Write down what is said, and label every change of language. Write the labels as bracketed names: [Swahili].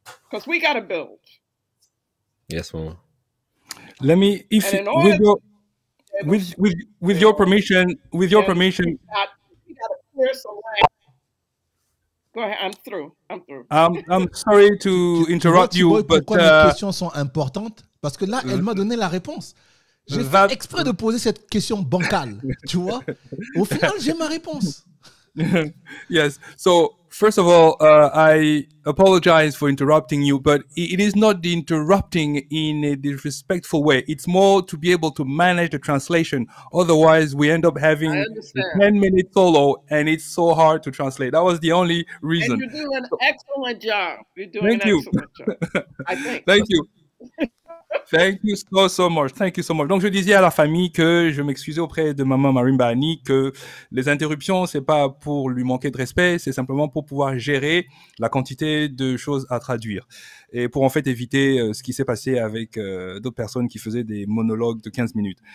[English] Because we got to build. Yes, Mama. Let me, if with your permission, we got to clear some land. Go ahead, I'm through. I'm sorry to interrupt you, but [French] pourquoi mes questions sont importantes? Parce que là, elle m'a donné la réponse. J'ai fait exprès de poser cette question bancale, tu vois. Au final, j'ai ma réponse. [English] Yes. So first of all, I apologize for interrupting you, but it is not the interrupting in a disrespectful way. It's more to be able to manage the translation. Otherwise, we end up having a 10-minute solo, and it's so hard to translate. That was the only reason. And you're doing an excellent job. You're doing an excellent job. I think. Thank you. Thank you so much. Thank you so much. [French] Donc, je disais à la famille que je m'excusais auprès de maman Marimba Annie que les interruptions, c'est pas pour lui manquer de respect, c'est simplement pour pouvoir gérer la quantité de choses à traduire. Et pour en fait éviter ce qui s'est passé avec d'autres personnes qui faisaient des monologues de 15 minutes.